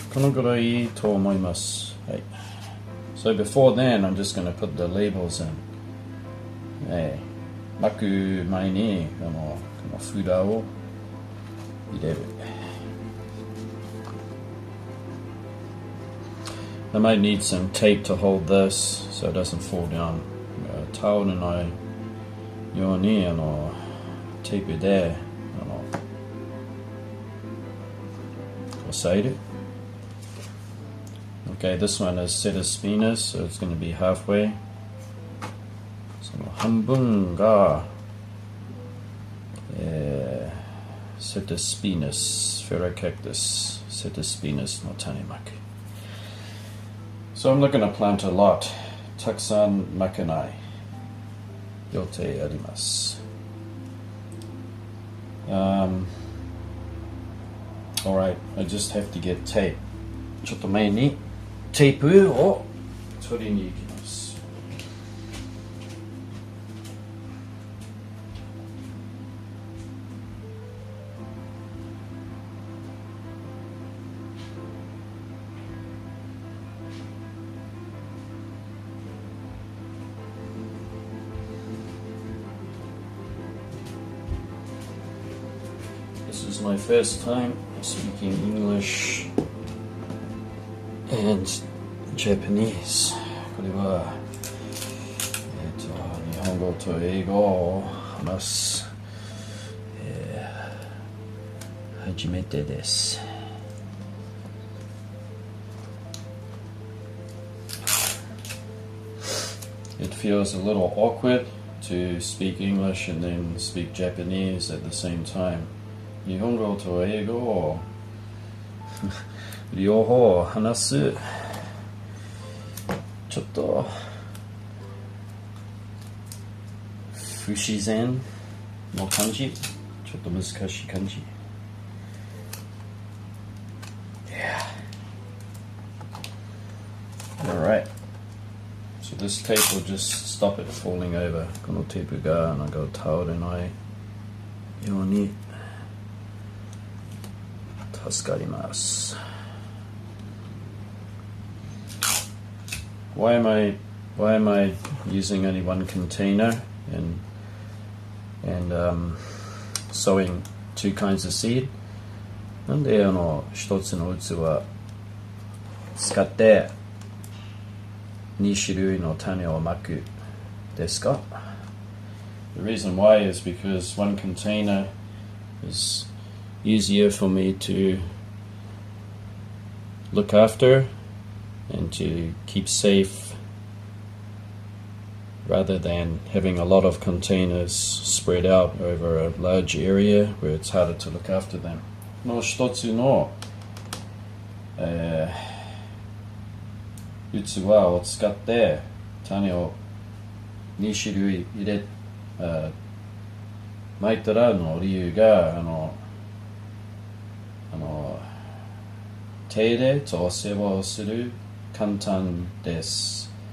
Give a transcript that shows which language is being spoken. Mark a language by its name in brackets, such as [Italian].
[Japanese] このぐらいと思います。はい。 [English] So before then, I'm just going to put the labels in. [Japanese] 巻く前にこの札を入れる。 [English] I might need some tape to hold this so it doesn't fall down. [Japanese] タオルのようにテープで押さえる。 [English] Okay, this one is set of spinas, so it's going to be halfway. [Japanese] その半分が、 Setaspinus, Ferrocactus, Setaspinus no tanemaku. [English] So I'm not going to plant a lot. [Japanese] Takusan makanai. Yote arimasu. [English] Alright, I just have to get tape. [Japanese] ちょっと前にテープを取りに行きます。 [English] This is my first time speaking English and Japanese. [Japanese] これは、日本語と英語を話す、初めてです。 [English] It feels a little awkward to speak English and then speak Japanese at the same time. [Japanese] 日本語と英語を両方話すちょっと不自然の感じ、ちょっと難しい感じ。 [English] Yeah. Alright. So this tape will just stop it falling over. [Japanese] このテープがなんか倒れないように助かります。 [English] Why am I using only one container and sowing two kinds of seed? [Japanese] なんで一つの器使って2種類の種をまくですか? [English] The reason why is because one container is easier for me to look after and to keep safe rather than having a lot of containers spread out over a large area where it's harder to look after them. [Japanese] この一つの、器を使って種を2種類入れ、まいたらの理由が手入れと世話をする簡単です。